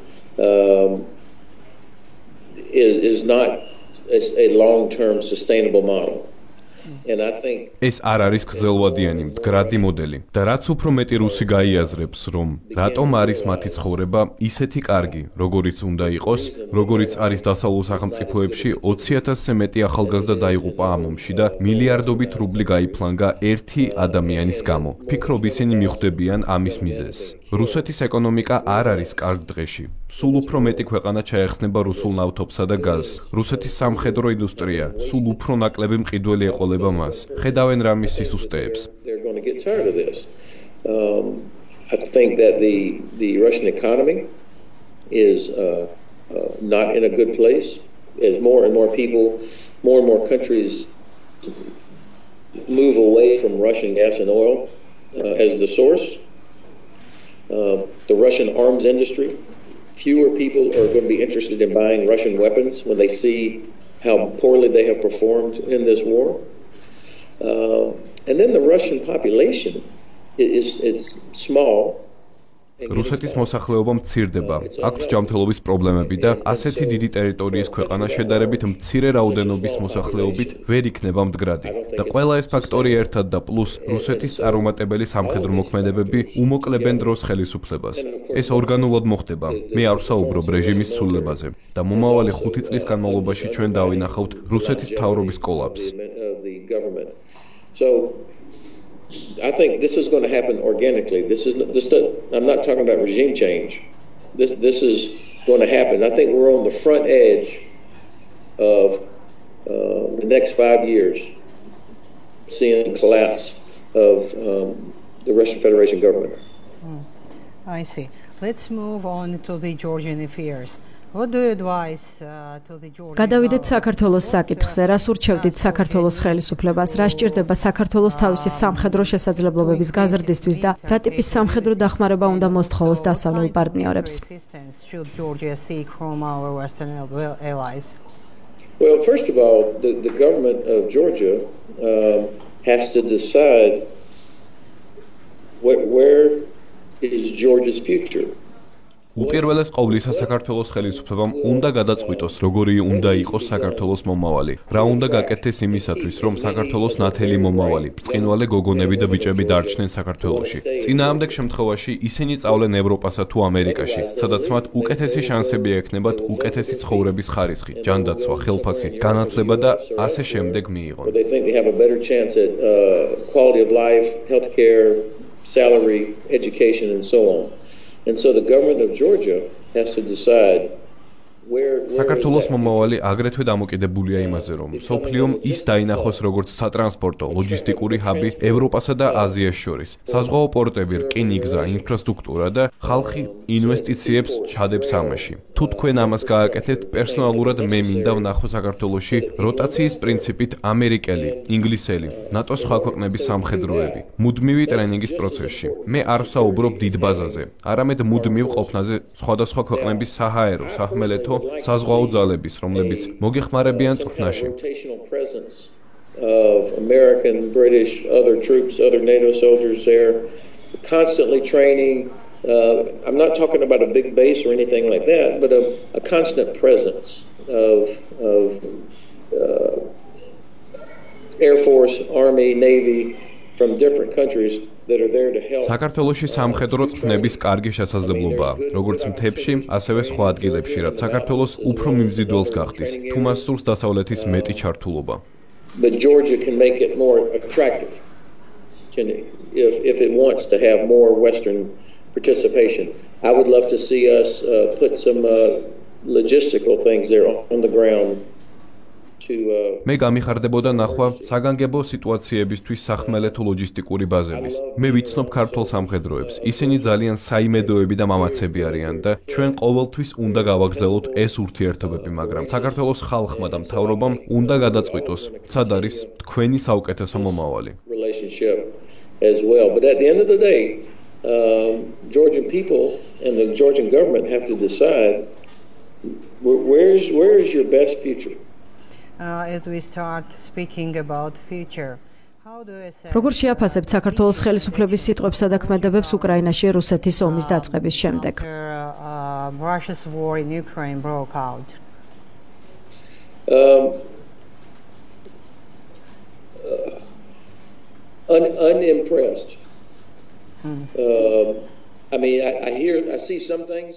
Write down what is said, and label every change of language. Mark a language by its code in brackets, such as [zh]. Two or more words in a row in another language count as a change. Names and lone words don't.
[en] Is not a long-term sustainable model. And I think [ka] ეს არ არის გრძელვადიანი მდგრადი მოდელი და რაც უფრო მეტი რუსი გაიაზრებს, რომ რატომ არის მათი ცხოვრება ისეთი კარგი, როგორიც უნდა იყოს, როგორიც არის დასავლურ სახელმწიფოებში 20,000-ზე მეტი ახალგაზრდა დაიღუპა ამ ომში და მილიარდობით რუბლი გაიფლანგა ერთი ადამიანის გამო. ფიქრობ ისინი მიხვდებიან ამის მიზეზს. რუსეთის ეკონომიკა არ არის კარგ დღეში. სულ უფრო მეტი ქვეყანა ჩაეხსნება რუსულ ნავთობსა და გაზს. რუსეთის სამხედრო ინდუსტრია სულ უფრო ნაკლები მყიდველი ეყოლება მას. ხედავენ რამის სისუსტეებს. [en] I think that the Russian economy is not in a good place as more and more people, more and more countries move away from Russian gas and oil as the source. The Russian arms industry, fewer people are going to be interested in buying Russian weapons when they see how poorly they have performed in this war. And then the Russian population is small. [ka] რუსეთის მოსახლეობა მცირდება, აქვთ ჯანმრთელობის პრობლემები და ასეთი დიდი ტერიტორიის ქვეყანა შედარებით მცირე რაოდენობის მოსახლეობით ვერ იქნება მდგრადი. და ყველა ეს ფაქტორი ერთად და პლუს რუსეთის წარუმატებელი სამხედრო მოქმედებები უმოკლებენ დროს ხელისუფლებას. ეს ორგანულად მოხდება. მე არ ვსაუბრობ რეჟიმის ცვლილებაზე და მომავალი 5 წლის განმავლობაში ჩვენ დავინახავთ რუსეთის მთავრობის კოლაფსს. [en] So I think this is going to happen organically. I'm not talking about regime change. This is going to happen. I think we're on the front edge of the next 5 years, seeing the collapse of the Russian Federation government. I see. Let's move on to the Georgian affairs. What do you advise to the Georgian [ka] გადავიდეთ საქართველოს საკითხზე. რას ურჩევდით საქართველოს ხელისუფლებას? რა სჭირდება საქართველოს თავისი სამხედრო შესაძლებლობების გაზრდისთვის და რა ტიპის სამხედრო დახმარება უნდა მოსთხოვოს დასავლელ პარტნიორებს? [en] Should Georgia seek from our Western allies? Well, first of all, the government of Georgia has to decide where is Georgia's future. [ka] უპირველეს ყოვლისა საქართველოს ხელისუფლებამ უნდა გადაწყვიტოს, როგორი უნდა იყოს საქართველოს მომავალი. რა უნდა გაკეთდეს იმისათვის, რომ საქართველოს ნათელი მომავალი, ბრწყინვალე გოგონები და ბიჭები დარჩნენ საქართველოში. წინააღმდეგ შემთხვევაში ისინი სწავლენ ევროპასა თუ ამერიკაში, სადაც მათ უკეთესი შანსები ექნებათ უკეთესი ცხოვრების ხარისხი, ჯანდაცვა, ხელფასი, განათლება და ასე შემდეგ მიიღონ. [en] They think they have a better chance at quality of life, healthcare, salary, education and so on. And so the government of Georgia has to decide [ka] საქართველოს მომავალი აგრეთვე დამოკიდებულია იმაზე, რომ სოფლიომ ის დაინახოს როგორც სატრანსპორტო, ლოჯისტიკური ჰაბი ევროპასა და აზიას შორის. საზღვაო პორტები, რკინიგზა, ინფრასტრუქტურა და ხალხი ინვესტიციებს ჩადებს ამაში. თუ თქვენ ამას გააკეთებთ, პერსონალურად მე მინდა ვნახო საქართველოში როტაციის პრინციპით ამერიკელი, ინგლისელი, ნატოს სხვა ქვეყნების სამხედროები, მუდმივი ტრენინგის პროცესში. მე არ ვსაუბრობ დიდ ბაზაზე, არამედ მუდმივ ყოფნაზე სხვადასხვა ქვეყნების საჰაერო, სახმელეთო საზღვაო ძალების, რომლებიც მოგეხმარებიან წვრთნაში. [en] Of American, British, other troops, other NATO soldiers there, constantly training. I'm not talking about a big base or anything like that, but a constant presence of Air Force, Army, Navy from different countries. [ka] საქართველოში სამხედრო წვრთნების კარგი შესაძლებლობაა, როგორც მთებში, ასევე სხვა ადგილებში, რაც საქართველოს უფრო მიმზიდველს გახდის, თუ მას სურს დასავლეთის მეტი ჩართულობა. [en] But Georgia can make it more attractive. If it wants to have more Western participation, I would love to see us put some logistical things there on the ground. [ka] მე გამიხარდებოდა ნახვა საგანგებო სიტუაციებისთვის სახმელეთო ლოჯისტიკური ბაზების. მე ვიცნობ ქართულ სამხედროებს. ისინი ძალიან საიმედოები და მამაცები არიან და ჩვენ ყოველთვის უნდა გავაგრძელოთ ეს ურთიერთობები, მაგრამ საქართველოს ხალხმა და მთავრობამ უნდა გადაწყვიტოს, სად არის თქვენი საუკეთესო მომავალი. [en] As well, but at the end of the day, Georgian people and the Georgian government have to decide where is your best future. As we start speaking about future, [ka] როგორ შეაფასებთ საქართველოს ხელისუფლების სიტყვებსა და ქმედებებს უკრაინაში რუსეთის ომის დაწყების შემდეგ? [en] Russia's war in Ukraine broke out. Unimpressed. I mean, I see some things.